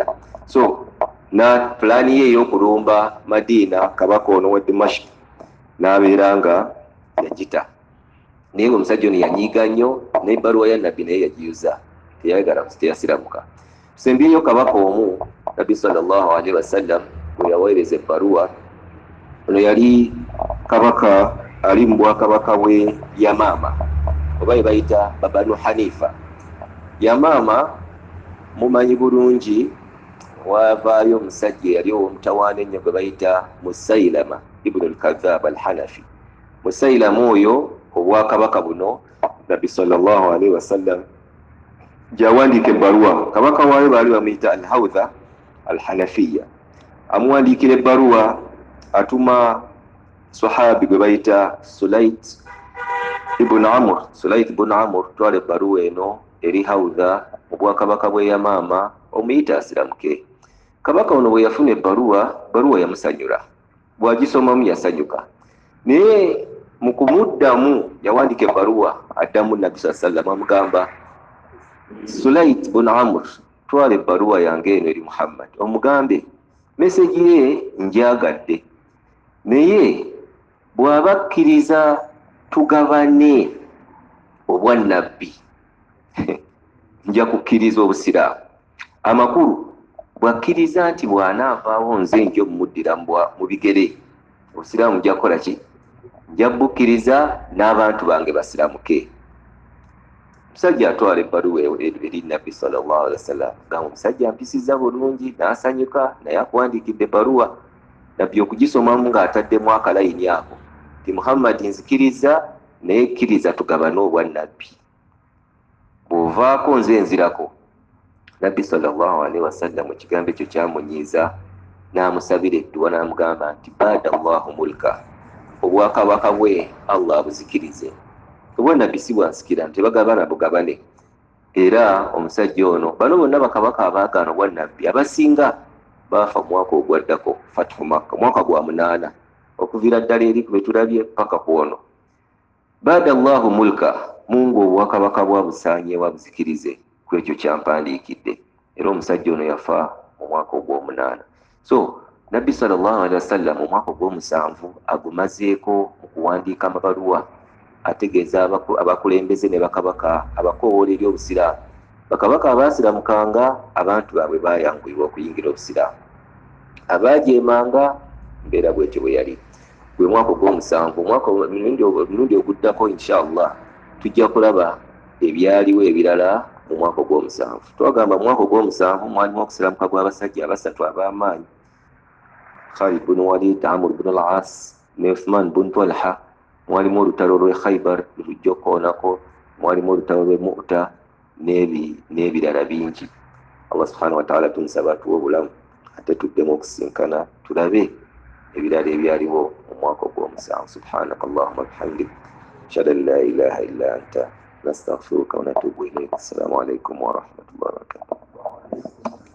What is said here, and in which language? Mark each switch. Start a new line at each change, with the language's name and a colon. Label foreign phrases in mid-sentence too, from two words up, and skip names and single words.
Ganda: So na pulaani ye ey'okulumba Madiina, kabaka ono wa Dimashq n'abeera nga yagita. Naye omusajja ono yanyiiga nnyo, n'ebbaluwa ya Nabbi naye yagiyuza, teyasiramuka. Tusembyeyo kabaka omu, Nabbi
Arabic: صلى الله عليه وسلم
Ganda: bwe yaweereza ebbaluwa. Ono yali kabaka ali mu bwakabaka bwe Yamaama, oba ye bayita Banu Hanifa. Yamaama mumanyi bulungi, wavaayo omusajja yali ow'omutawaana ennyo gwe bayita Musailama ibn al-Kadhab al-Hanafi. Musailama oyo obwakabaka buno Nabbi
Arabic: صلى الله عليه وسلم
Ganda: gyawandiika ebbaluwa, kabaka waayo baali bamuyita al-Hawdha al-Hanafiya. Amuwandiikira ebbaluwa, atuma sahabi gwe bayita Sulayt ibn Amr twala ebbaluwa eno eri Hawdha mu bwakabaka bwe Yamaama omuyita asiramuke. Kabaka ono bwe yafuna ebbaluwa yamusanyula, bw'agisomamu yasanyuka. Naye mu kumuddamu yawandiika ebbaluwa addamu Nabbi
Arabic: صلى الله عليه وسلم
Ganda: amugamba, Sulayt ibn Amr twala ebbaluwa yange eno eri Muhammad omugambe meseji ye njaagadde, naye bw'aba akkiriza tugabane obwannabbi nja kukkiriza obusiraamu. Amakulu bw'akkiriza nti bw'anaavaawo nze nja omumuddira mu bigere, obusiraamu nja kukola ki? Nja bukkiriza n'abantu bange basiramuke. Omusajja atwala ebbaluwa eri Nabbi
Arabic: صلى الله عليه وسلم,
Ganda: gamba omusajja ampisiza bulungi n'asanyuka, naye akuwandiikidde ebbaluwa. Nabbi okugisomamu ng'ataddemu akalayini ako ti Muhammad nzikiriza, naye kkiriza tugabane obwannabbi, bw'ovaako nze nzirako. Nabbi
Arabic: صلى الله عليه وسلم
Ganda: ekigambo ekyo kyamunyiiza, n'amusabira edduwa n'amugamba nti
Arabic: بدد الله ملكه,
Ganda: obwakabaka bwe Allah abuzikirize. Obwannabbi si bwansikira, nti bagabana bugabane. Era omusajja ono, bano bonna bakabaka abaagaana obwannabbi abasinga baafa mwaka ogwaddako, Fathu Makka, mwaka gwa 8 okuviira ddala eri ku betulabye paka ku ono.
Arabic: بدد الله ملكه,
Ganda: Mungu obwakabaka bwabusaanye wabuzikirize ku ekyo kyampandiikidde. Era omusajja ono yafa mu mwaka ogw'omunaana. So Nabbi
Arabic: صلى الله عليه وسلم
Ganda: mu mwaka ogw'omusanvu agumazeeko mu kuwandiika amabaluwa ategeeza abakulembeze ne bakabaka abakoowoola eri obusiraamu. Bakabaka abaasiramukanga abantu baabwe baayanguyibwa okuyingira obusiraamu, abaajeemanga mbeera bwetyo bwe yali. Gwe mwaka ogw'omusanvu, omulundi oguddako inshallah tujja kulaba ebyaliwo ebirala mu mwaka ogw'omusanvu. Twagamba mu mwaka ogw'omusanvu mwalimu okusiramuka gw'abasajja abasatu ab'amaanyi, Khalid bin Walid, Amr bin al-As ne Uthman bin Talha. Mwalimu olutalo lw'e Khaybar lujja okwoonako, mwalimu olutalo lw'e Mu'ta n'ebirala bingi. Allah
Arabic: سبحانه وتعالى
Ganda: tunsaba tuwe obulamu ate tuddemu okusinkana tulabe ebirala ebyaliwo mu mwaka ogw'omusanvu.
Arabic: سبحانك اللهم بحمدك أشهد أن لا إله إلا أنت نستغفرك ونتوب إليك. السلام عليكم ورحمة الله وبركاته.